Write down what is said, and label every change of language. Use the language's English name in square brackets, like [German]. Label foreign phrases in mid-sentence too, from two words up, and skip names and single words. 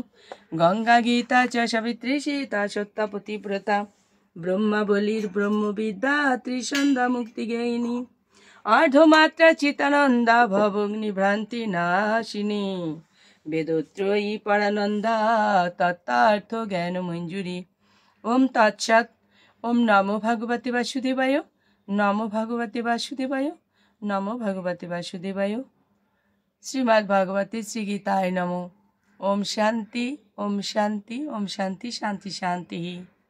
[Sanskrit] গঙ্গা গীতা চ সাবিত্রী সীতা সত্যা পতিব্রতা ব্রহ্মাবলীর ব্রহ্মবিদ্যা ত্রিসন্ধ্যা মুক্তিজ্ঞায়িনী অর্ধমাত্রা চিতানন্দা ভবগ্নিভ্রান্তি নাশিনী বেদত্রয়ী পরানন্দা তত্ত্বার্থ জ্ঞান মঞ্জুরি। ওম তৎসৎ। ওম নমো ভগবতে বাসুদেবায়, নমো ভগবতে বাসুদেবায়, নমো ভগবতে বাসুদেবায়। শ্রীমদ্ ভগবতে শ্রী গীতায় নমঃ। ওম শান্তি, ওম শান্তি, ওম শান্তি, শান্তি শান্তি।